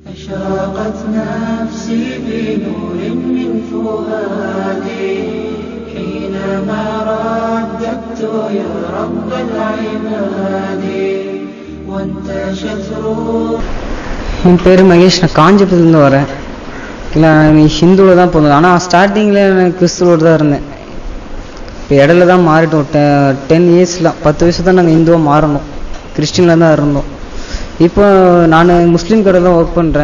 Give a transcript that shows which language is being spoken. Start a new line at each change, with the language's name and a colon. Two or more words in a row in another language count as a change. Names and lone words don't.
Arabic: أشرقت نفسي بنور من فؤادي حينما رددت يا رب العباد وانتشت روحي.
Tamil: என் பேர் மகேஷ், நான் காஞ்சிபுரத்துலேருந்து வரேன். இல்லை, நீ ஹிந்துவில் தான் போனது. ஆனால் ஸ்டார்டிங்கில் நான் கிறிஸ்துவோடு தான் இருந்தேன். இப்போ இடையில தான் மாறிட்டோம். 10 இயர்ஸில் 10 வயசு தான் நாங்கள் இந்துவாக மாறணும். கிறிஸ்டினில் தான் இருந்தோம். இப்போ நான் முஸ்லீம் கடையில் தான் ஒர்க் பண்ணுறேன்.